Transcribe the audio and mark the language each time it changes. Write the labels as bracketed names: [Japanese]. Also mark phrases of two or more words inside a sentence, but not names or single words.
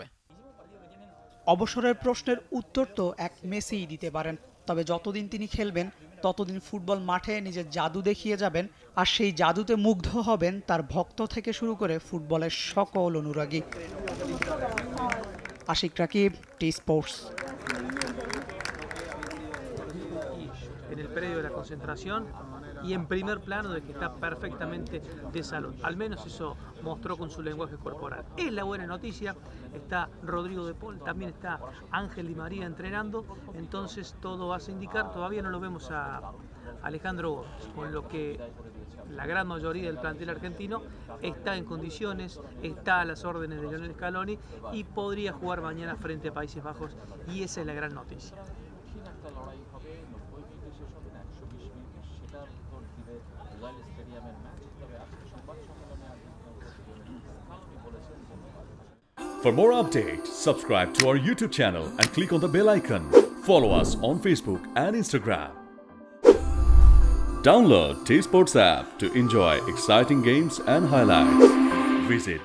[Bangla] অবসরের প্রশ্নের উত্তর তো এক মেসিই দিতে পারেন। তবে যতদিন তিনি খেলবেন ততদিন ফুটবল মাঠে নিজের জাদু দেখিয়ে যাবেন, আর সেই জাদুতে মুগ্ধ হবেন তার ভক্ত থেকে শুরু করে ফুটবলের সকল অনুরাগী। আশিক রাকিব, টি স্পোর্টস। [Spanish] En el predio de la concentración y en primer plano de que está perfectamente de salud. Al menos eso mostró con su lenguaje corporal. Es la buena noticia, está Rodrigo de Paul, también está Ángel Di María entrenando, entonces todo hace indicar, todavía no lo vemos a Alejandro Gómez, con lo que la gran mayoría del plantel argentino está en condiciones, está a las órdenes de Lionel Scaloni y podría jugar mañana frente a Países Bajos, y esa es la gran noticia. [English] For more updates, subscribe to our YouTube channel and click on the bell icon. Follow us on Facebook and Instagram. Download T-Sports app to enjoy exciting games and highlights.